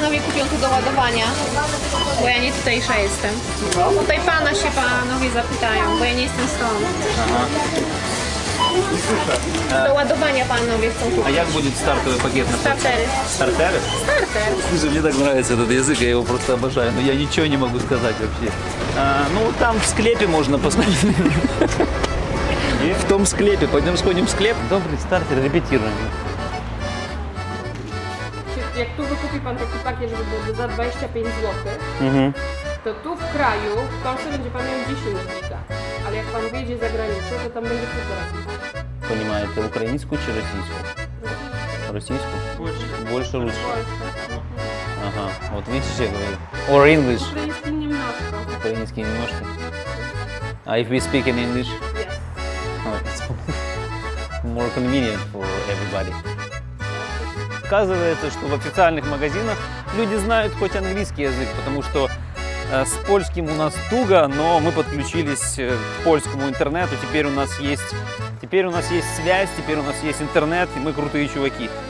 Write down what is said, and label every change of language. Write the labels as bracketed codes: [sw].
[pl] panowie kupią tu do ładowania, bo ja nie tutejsza jestem. Tutaj pana się panowie zapytają, bo ja nie jestem stąd. Do ładowania panowie chcą kupić. [ru] А як будет стартовый пакет? [pl] Startery. [ru] Стартеры? [pl] Starter. [ru] Слушай, мне так нравится этот язык, я его просто обожаю, но я ничего не могу сказать вообще. Ну, там в склепе можно посмотреть. В том склепе. Пойдем сходим в склеп. Добрый стартер, репетируем. [pl] Jak tu wykupi pan taki pakiet, żeby było za 25 zł, to tu w kraju w Polsce będzie pan miał 10 giga. Ale jak pan wyjedzie za granicę, to tam będzie 1,5. [ru] Понимаете, украинскую чи российскую? Российскую? Больше лучше. Ага, вот видите, я говорю. [en] Or English. [ru] Ukraiński немножко. Украинский немножко. А [en] if we speak in English? Yes. Oh, it's more convenient for everybody. [ru] Оказывается, что в официальных магазинах люди знают хоть английский язык, потому что с польским у нас туго, но мы подключились к польскому интернету. Теперь у нас есть связь, теперь у нас есть интернет, и мы крутые чуваки.